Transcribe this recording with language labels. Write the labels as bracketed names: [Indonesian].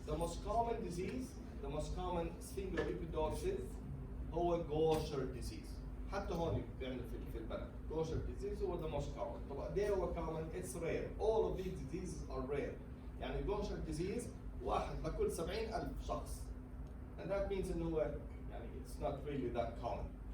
[English] The most common disease, the most common sphingolipidosis هو Gaucher disease. [Arabic] حتى هون بيعملوا في البلد Gaucher disease هو [English] the most common. [Arabic] طبعا ده هو [English] common, it's rare. All of these diseases are rare. [Arabic] يعني Gaucher disease واحد لكل 70,000 شخص. [English] And that means [Arabic] إنه هو يعني [English] it's not really that common.